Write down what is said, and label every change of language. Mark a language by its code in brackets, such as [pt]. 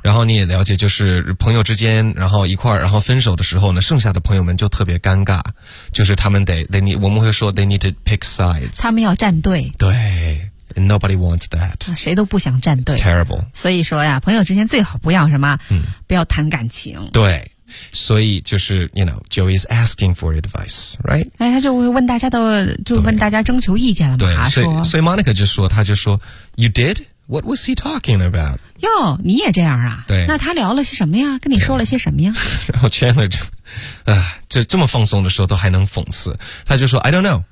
[zh] 然后你也了解，就是朋友之间，然后一块儿，然后分手的时候呢，剩下的朋友们就特别尴尬，就是他们我们会说 [en] they need to pick sides， [zh] 他们要站队。 [en] 对。And nobody wants that. [zh] 谁都不想站队。 [en] It's terrible. [zh] 所以说呀，朋友之间最好不要什么，不要谈感情。 [en] 对，所以就是 you know, Joey is asking for advice, right? [zh] 哎，他就问大家征求意见了嘛。对，所以 Monica 就说，他就说 ， [en] You did? What was he talking about? [zh] 哟，你也这样啊？对。那他聊了些什么呀？跟你说了些什么呀？然后 Chandler 就，就这么放松的时候都还能讽刺，他就说 ， [en] I don't know.